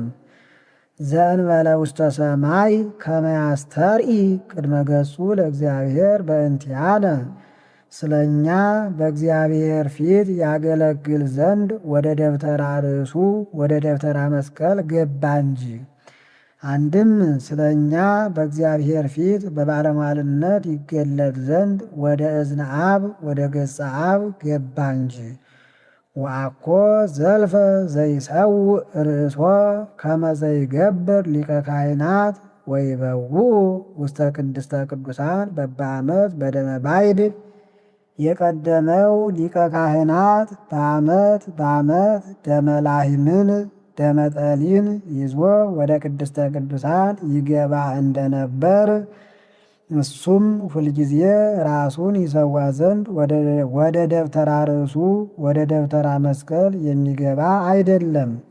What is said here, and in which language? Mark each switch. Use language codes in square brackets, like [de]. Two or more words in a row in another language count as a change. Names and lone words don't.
[gez] ዘእንበለ ውስተ ሰማይ ከመ ያስተርኢ ቅድመ ገጹ ለእግዚአብሔር በእንቲአነ [am] ስለ እኛ በእግዚአብሔር ፊት ያገለግል ዘንድ ወደ ደብተራ ርእሱ ወደ ደብተራ መስቀል ገባ እንጂ። አንድም ስለ እኛ በእግዚአብሔር ፊት በባለሟልነት ይገለጥ ዘንድ ወደ [gez] እዝነ አብ ወደ ገጸ አብ [am] ገባ እንጂ። [gez] ወአኮ ዘልፈ ዘይሰውእ ርእሶ ከመ ዘይገብር ሊቀ ካህናት ወይበውኡ ውስተ ቅድስተ ቅዱሳን በበዓመት በደመ ባይድ። [am] የቀደመው ሊቀ ካህናት በዓመት ደመላህምን ደመጠሊን ይዞ ወደ ቅድስተ ቅዱሳን ይገባ እንደነበር እሱም ሁልጊዜ ራሱን ይሰዋ ዘንድ ወደ ደብተራ ርእሱ ወደ ደብተራ መስቀል የሚገባ አይደለም።